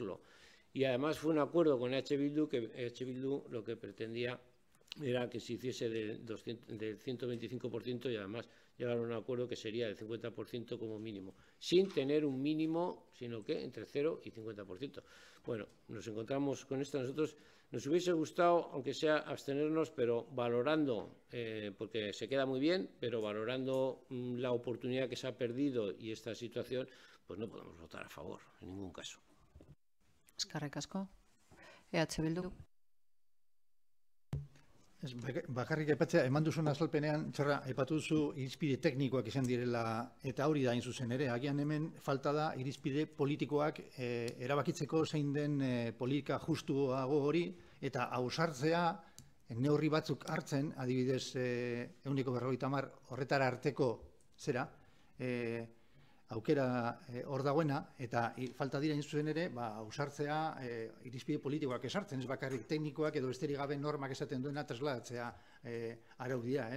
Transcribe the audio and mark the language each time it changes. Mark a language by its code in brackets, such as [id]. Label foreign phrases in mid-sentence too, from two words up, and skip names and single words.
[es] Y además fue un acuerdo con EH Bildu, que EH Bildu lo que pretendía era que se hiciese del 125% y además llegaron a un acuerdo que sería del 50% como mínimo, sin tener un mínimo, sino que entre 0 y 50%. Bueno, nos encontramos con esto. Nosotros nos hubiese gustado, aunque sea abstenernos, pero valorando, porque se queda muy bien, pero valorando la oportunidad que se ha perdido y esta situación, pues no podemos votar a favor, en ningún caso. [eu] Eskerrik asko. EH Bildu. Bakarrik aipatzea, eman duzun azalpenean, txarra, aipatu duzu irizpide teknikoak izan direla, eta hori da hain zuzen ere. Agian hemen falta da irizpide politikoak erabakitzeko zein den politika justuago hori, eta ausartzea neurri batzuk hartzen, adibidez 150 horretara arteko zera, aukera hor dagoena, eta falta dira zuzen ere, ausartzea irizpide politikoak esartzen, ez bakarrik teknikoak edo besterik gabe normak esaten duena trasladatzea araudia, ez?